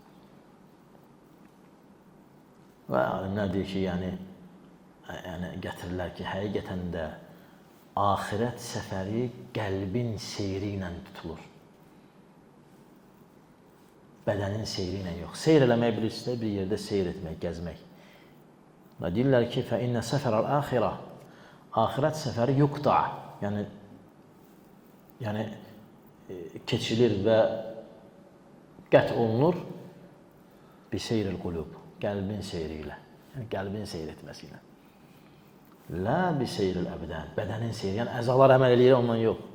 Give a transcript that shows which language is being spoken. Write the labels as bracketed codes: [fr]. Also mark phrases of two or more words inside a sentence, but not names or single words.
[az] Və alimlər deyir ki, yəni gətirirlər ki, həqiqətən də axirət səfəri qəlbin seyri ilə tutulur. Bədənin seyri ilə yox. Seyr eləmək bilirsə, bir yerdə seyr etmək, gəzmək. Və deyirlər ki, [ar] فَإِنَّ سَفَرَ الْآخِرَةِ [az] Axirət səfəri yuqta, yəni keçilir və qət olunur [ar] بسير القلوب, [az] qəlbin seyri ilə, yəni qəlbin seyr etməsi ilə. [ar] لا بسير الأبدان, [az] bədənin seyri, yəni əzalar əməl eləyir, ondan yox.